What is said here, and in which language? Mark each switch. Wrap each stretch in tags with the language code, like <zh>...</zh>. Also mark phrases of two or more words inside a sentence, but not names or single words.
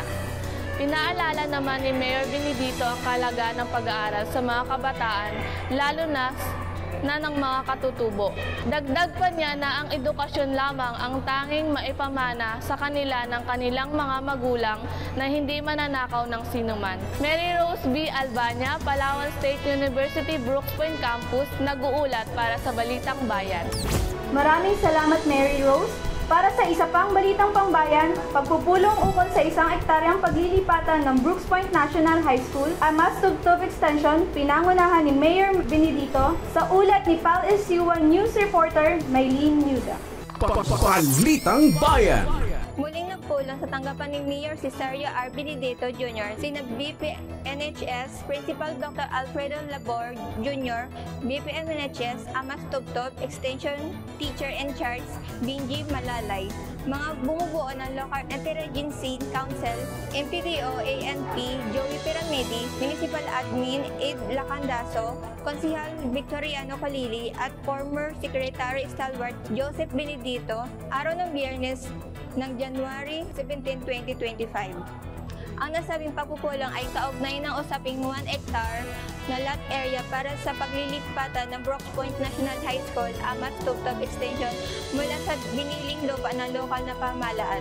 <tl>Pinaalala naman ni Mayor Benedito ang kahalagaan ng pag-aaral sa mga kabataan, lalo na ng mga katutubo. Dagdag pa niya na ang edukasyon lamang ang tanging maipamana sa kanila ng kanilang mga magulang na hindi mananakaw ng sinuman. Mary Rose B. Albania, Palawan State University, Brooks Point Campus, nag-uulat para sa Balitang Bayan. Maraming salamat, Mary Rose. Para sa isa pang Balitang Pangbayan, pagpupulong ukol sa 1 ektaryang paglilipatan ng Brooks Point National High School, ang Mas Tubtub Extension, pinangunahan ni Mayor Benedito sa ulat ni Palace U1 News Reporter Maylene Nuda. Balitang Bayan. Muling nagpulong sa tanggapan ni Mayor Cesario R. Benedito Jr., sina BP NHS Principal Dr. Alfredo Labor Jr., BP NHS Amas Tubtob Extension Teacher in Charge Binji Malalay, mga bumubuo ng Local Interagency Council, MPDO, ANP, Joey Piramidi, Municipal Admin Ed Lacandaso, Konsihal Victoriano Calili at former Secretary Stalwart Joseph Benedito, araw ng Biyernes ng January 17, 2025. Ang nasabing pagpupulong ay kaugnay ng usaping 1 hectare na lot area para sa paglilipatan ng Brooks Point National High School, Amas Tubtob Extension mula sa biniling lupa ng lokal na pamahalaan.</tl>